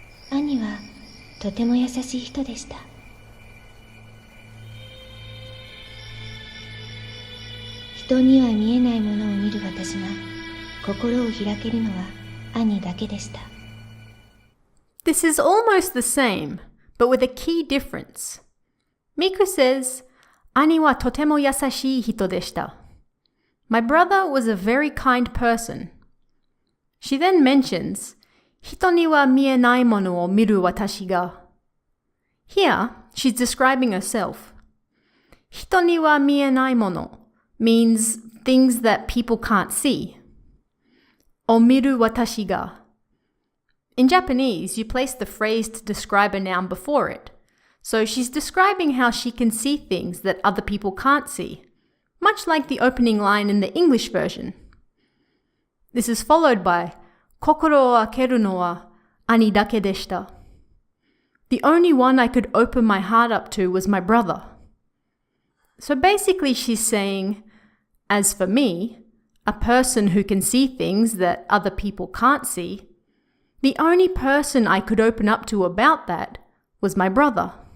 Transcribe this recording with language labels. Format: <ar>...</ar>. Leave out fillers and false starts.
<ja>兄はとても優しい人でした。人には見えないものを見る私が心を開けるのは兄だけでした。</ja> <en>This is almost the same, but with a key difference. Miku says,</en> <ja>兄はとても優しい人でした.</ja> <en>My brother was a very kind person. She then mentions,</en> <ja>人には見えないものを見る私が.</ja> <en>Here, she's describing herself.</en> <ja>人には見えないもの</ja> <en>means things that people can't see.</en> <ja>を見る私が.</ja> <en>In Japanese, you place the phrase to describe a noun before it. So she's describing how she can see things that other people can't see, much like the opening line in the English version. This is followed by</en> <ja>心を開けるのは兄だけでした.</ja> <en>The only one I could open my heart up to was my brother. So basically she's saying, as for me, a person who can see things that other people can't see, the only person I could open up to about that was my brother.</en>